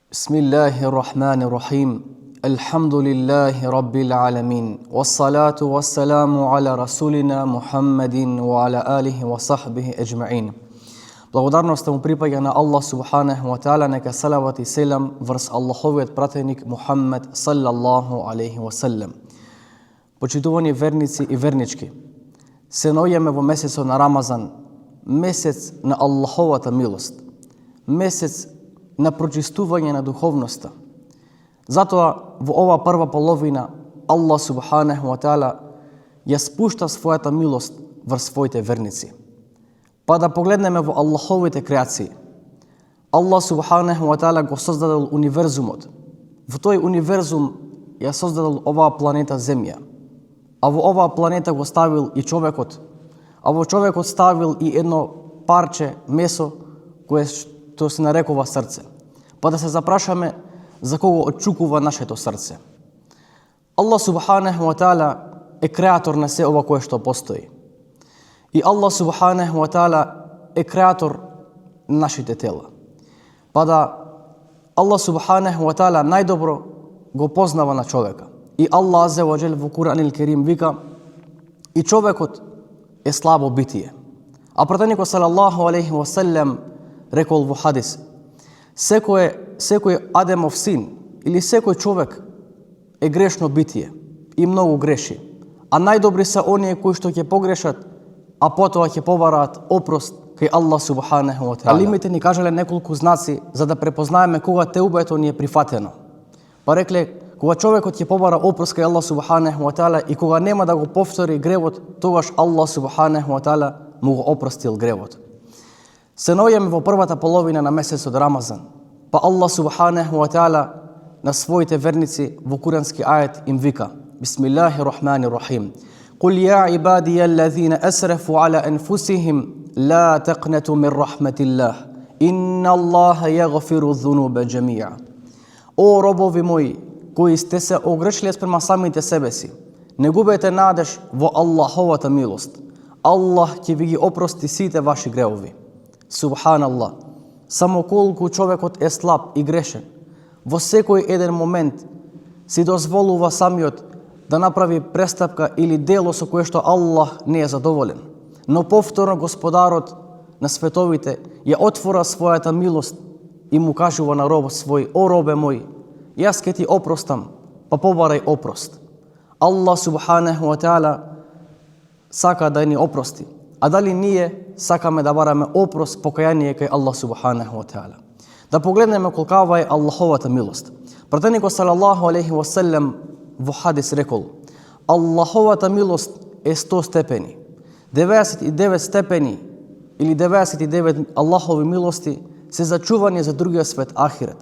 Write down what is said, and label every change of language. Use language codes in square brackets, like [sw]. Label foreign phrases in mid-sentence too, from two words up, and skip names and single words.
[ar] بسم الله الرحمن الرحيم. الحمد لله رب العالمين. والصلاة والسلام على رسولنا محمد وعلى آله وصحبه أجمعين. [mk] Благодарност му припаѓа на Аллах [ar] سبحانه وتعالى, [mk] нека салават и селам врз Аллаховиот пратеник Мухаммед [ar] صلى الله عليه وسلم. [mk] Почитувани верници и вернички, се наоѓаме во месецот на Рамазан, месец на Аллаховата милост, месец на прочистување на духовноста. Затоа во ова прва половина Аллах [ar] سبحانه وتعالى [mk] ја спушта својата милост врз своите верници. Па да погледнеме во Аллаховите креации. Аллах [ar] سبحانه وتعالى [mk] го создадел универзумот. Во тој универзум ја создадел оваа планета Земја. А во оваа планета го ставил и човекот. А во човекот ставил и едно парче месо кое што се нарекува срце. Па да се запрашаме за кого очукува нашето срце. Аллах [ar] سبحانه وتعالى [mk] е креатор на се ова кое што постои. И Аллах [ar] سبحانه وتعالى [mk] е креатор на нашите тела. Па да Аллах [ar] سبحانه وتعالى [mk] најдобро го познава на човека. И Аллах [ar] عز وجل [mk] во [ar] القرآن الكريم [mk] вика: и човекот е слабо битие. А пратеникот [ar] صلى الله عليه وسلم [mk] рекол во хадис: секој Адемов син или секој човек е грешно битие и многу греши. А најдобри се оние кои што ќе погрешат, а потоа ќе побараат опрост кај Аллах [ar] سبحانه وتعالى. [mk] Алимите ни кажале неколку знаци за да препознаеме кога теубето ни е прифатено. Па рекле, кога човекот ќе побара опрост кај Аллах [ar] سبحانه وتعالى [mk] и кога нема да го повтори гревот, тогаш Аллах [ar] سبحانه وتعالى [mk] му го опростил гревот. Се наоѓаме во првата половина на месецот Рамазан, па Аллах [ar] سبحانه وتعالى [mk] на своите верници во курански ајет им вика: [ar] بسم الله الرحمن الرحيم. قل يا عبادي الذين أسرفوا على أنفسهم لا تقنطوا من رحمة الله. إن الله يغفر الذنوب جميعا. [mk] О робови мои, кои сте се огрешиле спрема самите себе си, не губете надеж во Аллаховата милост. Аллах ќе ви ги опрости сите ваши гревови. Субханаллах, само колку човекот е слаб и грешен, во секој еден момент си дозволува самиот да направи престапка или дело со кое што Аллах не е задоволен. Но повторно Господарот на световите ја отвора својата милост и му кажува на робот свој: о робе мој, јас ке ти опростам, па побарај опрост. Аллах [ar] سبحانه وتعالى [mk] сака да ни опрости. А дали ние сакаме да бараме опрост, покаяние кај Аллах [ar] سبحانه وتعالى? [mk] Да погледнеме колкава е Аллаховата милост. Пратеникот [ar] صلى الله عليه وسلم [mk] во хадис рекол: Аллаховата милост е 100 степени. 99 степени или 99 Аллахови милости се зачувани за другиот свет ахирет.